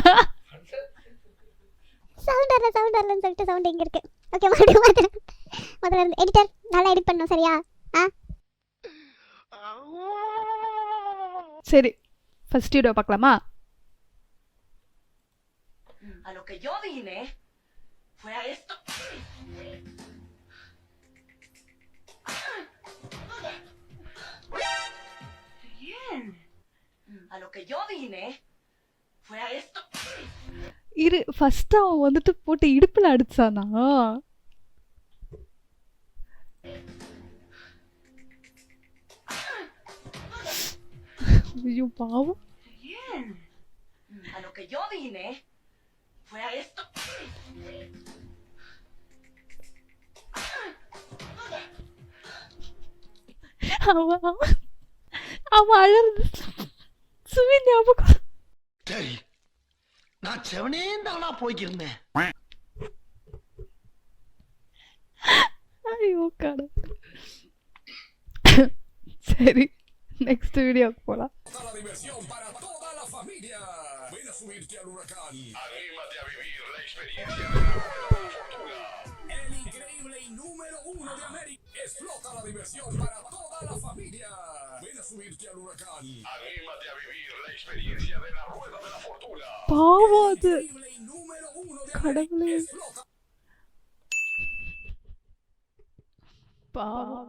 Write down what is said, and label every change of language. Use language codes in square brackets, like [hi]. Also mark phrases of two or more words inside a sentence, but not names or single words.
[ta] வரலன்னு சொல்லிட்டு சவுண்ட் எங்க இருக்கு? ஓகே, மறுபடியும் முதல்ல இருந்து எடிட்டர் நல்லா எடிட் பண்ணணும், சரியா? சரி, [en] first video [ta] பார்க்கலாமா? [es] A lo que yo vine fue a esto. Bien. A lo que yo vine fue a esto. [ta] இரு, ஃபர்ஸ்ட் அவன் வந்துட்டு போட்டு இடுப்புல அடிச்சானா? ஐயோ பாவம். [es] Bien. A lo que yo vine fue a esto. [ta] அவன் அழறது சுவி ஞாபகம். சரி, நான் செவனே தானா போய்க்கிருந்தேன். ஐயோ கடவுளே. சரி, [en] next videoக்கு [ta] போலாம். [es] La diversión para toda la familia. Ven a subirte al huracán. Anímate a vivir la experiencia de la rueda de la fortuna. El increíble y número 1 de América. Explota la diversión para toda la familia. Ven a subirte al huracán. Anímate a vivir la experiencia de la rueda de la fortuna. [ta] பாவம் அது. [es] Increíble y número 1 de [ta] கடவுளே. [es] América. Explota. [ta] பாவம்.